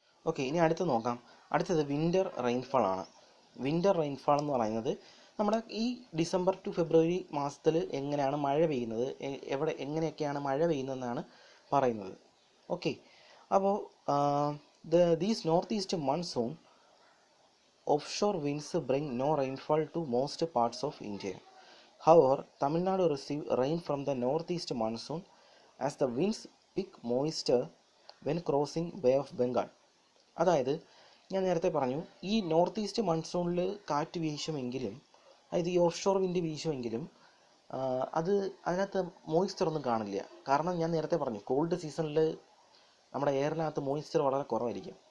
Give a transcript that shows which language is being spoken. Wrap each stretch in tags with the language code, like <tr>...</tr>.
<ml>Okay, ഇനി അടുത്ത് നോക്കാം. അടുത്തത് വിൻ്റർ റെയിൻഫാൾ ആണ്. വിൻ്റർ റെയിൻഫാൾ എന്ന് പറയുന്നത് നമ്മുടെ ഈ ഡിസംബർ ടു ഫെബ്രുവരി മാസത്തിൽ എങ്ങനെയാണ് മഴ പെയ്യുന്നത്, എങ്ങനെയൊക്കെയാണ് മഴ പെയ്യുന്നതെന്നാണ് പറയുന്നത്.</ml> <en>Okay, അപ്പോൾ these north east monsoon offshore winds bring no rainfall to most parts of India. However, Tamil Nadu receive rain from the northeast monsoon as the winds pick moisture when crossing Bay of Bengal.</en> <ml>അതായത് ഞാൻ നേരത്തെ പറഞ്ഞു, ഈ north east മൺസൂണിൽ കാറ്റ് വീശുമെങ്കിലും, അതായത് ഈ of shore wind വീശുമെങ്കിലും അതിനകത്ത് moisture ഒന്നും കാണില്ല. കാരണം ഞാൻ നേരത്തെ പറഞ്ഞു, കോൾഡ് സീസണിൽ നമ്മുടെ എയറിനകത്ത് മോയ്സ്ചർ വളരെ കുറവായിരിക്കും.</ml>